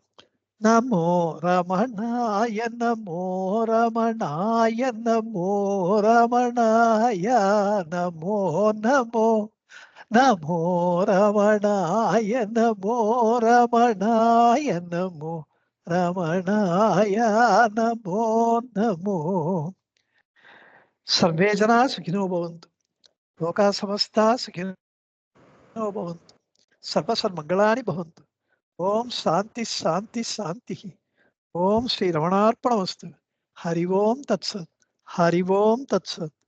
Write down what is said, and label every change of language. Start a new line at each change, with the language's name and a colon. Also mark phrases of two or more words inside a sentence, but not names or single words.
Sanskrit: नमो रमणाय नमो रमणाय नमो रमणाय नमो नमो नमो रमणाय नमो रमणाय नमो रमणाय नमो नमो. सर्वे जना सुखिनो भवन्तु, लोकाः समस्ताः सुखिनो भवन्तु, सर्वसन्मङ्गलानि भवन्तु. ओम शांति शांति शांति. ओम श्री रमणार्पणमस्तु. हरि ओम तत्सत्. हरि ओम तत्सत्.